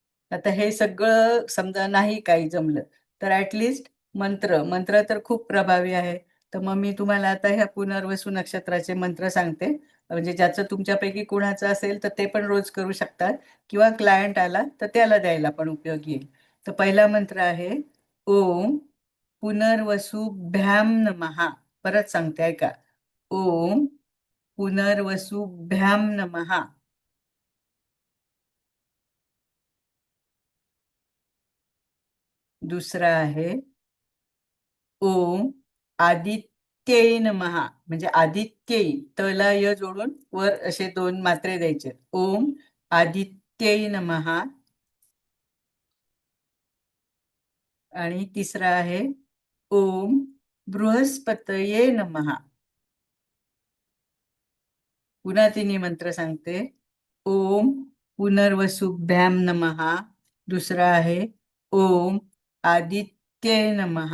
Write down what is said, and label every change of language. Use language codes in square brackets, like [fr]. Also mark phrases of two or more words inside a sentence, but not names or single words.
[mr] आता हे सगळं समजा नाही काही जमलं तर ऍटलिस्ट मंत्र तर खूप प्रभावी आहे. तर मग मी तुम्हाला आता ह्या पुनर्वसू नक्षत्राचे मंत्र सांगते. म्हणजे ज्याचं तुमच्यापैकी कुणाचं असेल तर ते पण रोज करू शकतात, किंवा क्लायंट आला तर त्याला द्यायला पण उपयोगी येईल. तर पहिला मंत्र आहे [sa] ओम पुनर्वसुभ्याम नमः. [mr] परत सांगते ऐका. [sa] ओम पुनर्वसुभ्याम नमः. [mr] दुसरा आहे [sa] ओम आदित्यय नमः. [mr] म्हणजे आदित्यय, तला य जोडून वर असे 2 मात्रे द्यायचे. [sa] ओम आदित्यय नमः. [mr] आणि तिसरा आहे [sa] ओम बृहस्पतये नमः. [mr] पुन्हा तिन्ही मंत्र सांगते. [sa] ओम पुनर्वसुभ्याम नमः. [mr] दुसरा आहे [sa] ओम आदित्यय नमः.